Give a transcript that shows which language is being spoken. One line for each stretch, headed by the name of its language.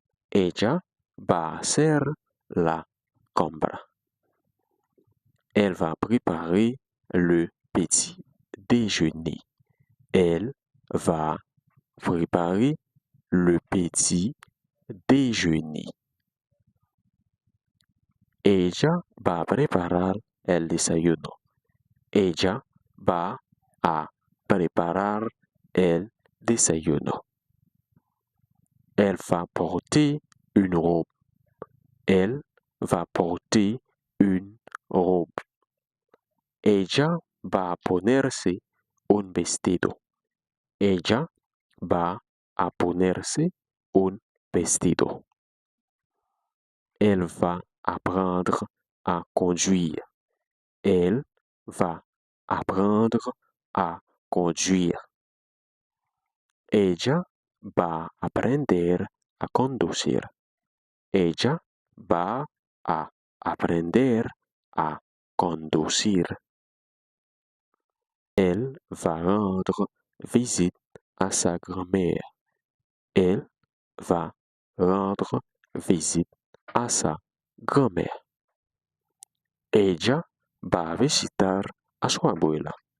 Spanish: Ella va a hacer la compra.
French: Elle va préparer le petit déjeuner. Elle va préparer le petit déjeuner.
Spanish: Ella va a preparar el desayuno. Ella va a preparar el desayuno.
French: Elle va porter une robe. Elle va porter une robe.
Spanish: Ella va a ponerse un vestido. Ella va a ponerse un vestido.
French: Elle va apprendre à conduire. Elle va apprendre a conduire.
Spanish: Ella va a aprender a conducir. Ella va a aprender a conducir.
French: Elle va rendre visite à sa grand-mère. Elle va rendre visite a sa grand-mère.
Spanish: Ella va a visitar a su abuela.